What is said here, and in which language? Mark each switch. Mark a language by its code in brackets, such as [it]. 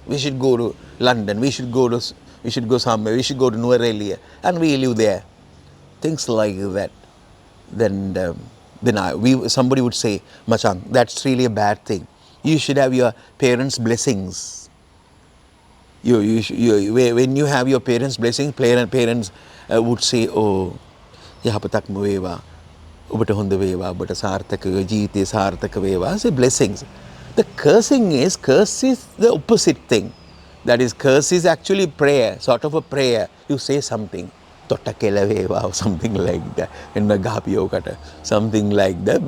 [en] We should go to London. We should go somewhere. We should go to Nuerelia, and we live there. Things like that. Then somebody would say, Machang, that's really a bad thing. You should have your parents' blessings. When you have your parents' blessings, parents would say, oh, [si] යහපතක්ම වේවා, ඔබට හොඳ වේවා, ඔබට සාර්ථක වේවා, ජීවිතේ සාර්ථක වේවා. [en] Say blessings. The curse is the opposite thing. That is, curse is actually prayer, sort of a prayer. You say something. Tottakelaweva or something like that. In the Gapiyokata, something like that.